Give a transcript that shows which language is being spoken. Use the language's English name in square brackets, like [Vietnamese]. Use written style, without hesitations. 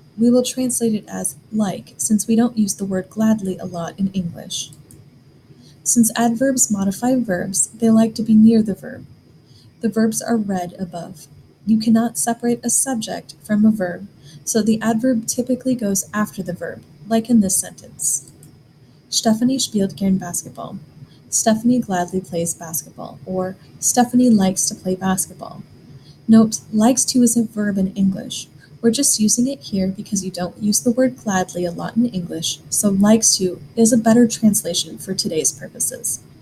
[English] We will translate it as like, since we don't use the word gladly a lot in English. Since adverbs modify verbs, they like to be near the verb. The verbs are read above. You cannot separate a subject from a verb, so the adverb typically goes after the verb, like in this sentence. [German] Stephanie spielt gern basketball. [English] Stephanie gladly plays basketball, or Stephanie likes to play basketball. Note, likes to is a verb in English. We're just using it here because you don't use the word gladly a lot in English, so likes to is a better translation for today's purposes.